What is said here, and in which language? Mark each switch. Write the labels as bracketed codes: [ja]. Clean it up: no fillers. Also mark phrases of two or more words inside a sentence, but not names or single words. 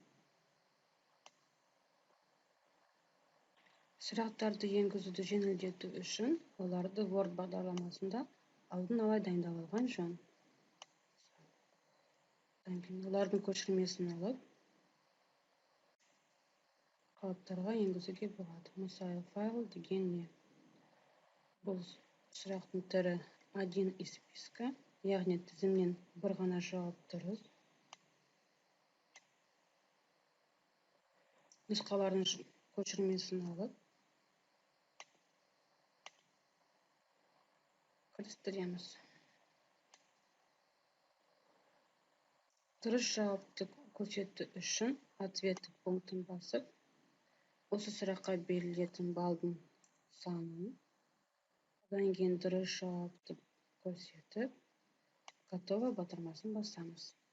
[kk] Сұрақтарды енгізуді жеңілдету үшін оларды Word бағдарламасында алдын ала дайындап алған жөн. Олардың көшірмесін алып, қалыптарға енгізуге болады. Мысалы, файл деген не? Бұл сұрақтың түрі [ru] один из списка, [kk] яғни тізімнен бір ғана жауап дұрыс. Нұсқалардың көшірмесін алып, кірістіреміз. Дұрыс жауапты көрсету үшін ответі пунктін басып, осы сұраққа берілетін балдың санын, одан кейін дұрыс жауапты көрсетіп, готово батырмасын басамыз.